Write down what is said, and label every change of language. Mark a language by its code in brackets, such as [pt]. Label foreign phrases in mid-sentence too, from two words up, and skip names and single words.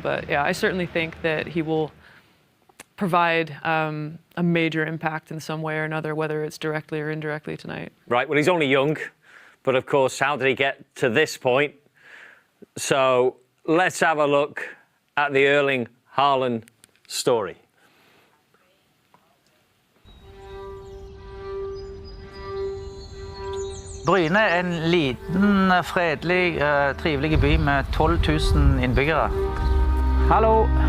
[en] But yeah, I certainly think that he will provide a major impact in some way or another, whether it's directly or indirectly tonight. Right. Well, he's only young, but of course, how did he get to this point? So let's have a look at the Erling Haaland story. [no] Bryne er en liten, fredelig, trivelig by med 12 000 innbyggere. Hallo!